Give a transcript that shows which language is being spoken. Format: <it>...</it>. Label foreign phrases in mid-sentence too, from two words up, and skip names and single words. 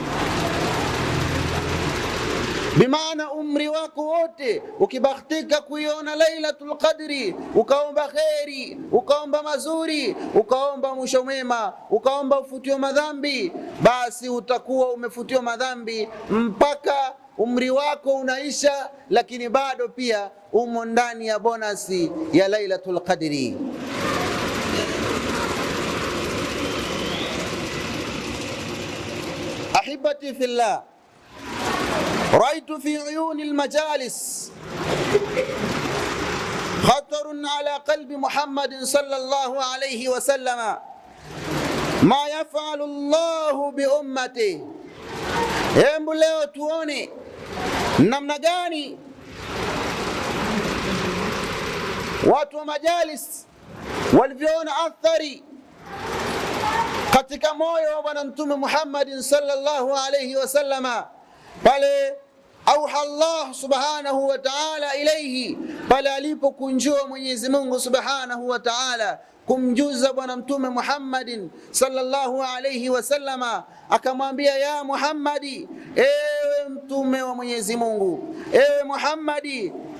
<sw>Bimaana umri wako wote ukibahatika kuiona Lailatul Qadri, ukaomba kheri, ukaomba mazuri, ukaomba mwisho mwema, ukaomba ufutiwa madhambi, basi utakuwa umefutiwa madhambi mpaka umri wako unaisha, lakini bado pia umo ndani ya bonasi ya Lailatul Qadri.</sw> <ar>أحبتي في الله, رأيت في عيون المجالس خطر على قلب محمد صلى الله عليه وسلم ما يفعل الله بأمته.</ar> <sw>Hebu leo tuone namna gani watu wa majalis walivyoona athari katika moyo wa Bwana Mtume Muhammad</sw> <ar>صلى الله عليه وسلم</ar> <sw>pale</sw> <ar>أوحى الله سبحانه وتعالى إليه,</ar> <sw>pale alipokunjua Mwenyezi Mungu</sw> <ar>سبحانه وتعالى</ar> <sw>kumjuza Bwana Mtume Muhammadin</sw> <ar>صلى الله عليه وسلم,</ar> <sw>akamwambia</sw> <ar>يا محمد,</ar> <sw>ewe mtume wa Mwenyezi Mungu, ewe Muhammadi,</sw>